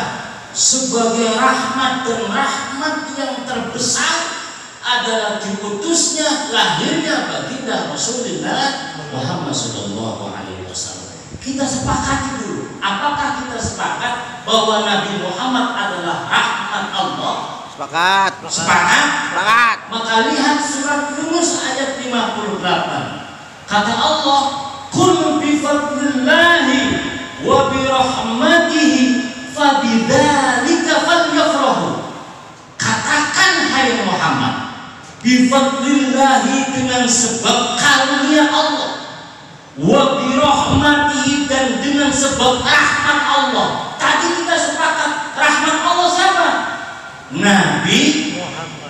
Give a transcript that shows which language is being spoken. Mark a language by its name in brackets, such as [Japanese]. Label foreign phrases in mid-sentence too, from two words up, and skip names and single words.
[Indonesian] Sebagai rahmat, dan rahmat yang terbesar adalah diutusnya lahirnya baginda Rasulullah Muhammad SAW. Kita sepakati dulu, apakah kita sepakat bahwa Nabi Muhammad adalah rahmat Allah? Sepakat. Sepakat? Sepakat. Maka lihat surat Yunus ayat 58. Kata Allah, [Arabic] "قل بفضل الله وبرحمته فبذلك فليفرحوا." [Indonesian] Katakan hai Muhammad, bifadlillahi dengan sebab karunia Allah, [Arabic] وبرحمته [Indonesian] dan dengan sebab rahmat Allah. Tadi kita sepakat rahmat Allah siapa? Nabi Muhammad.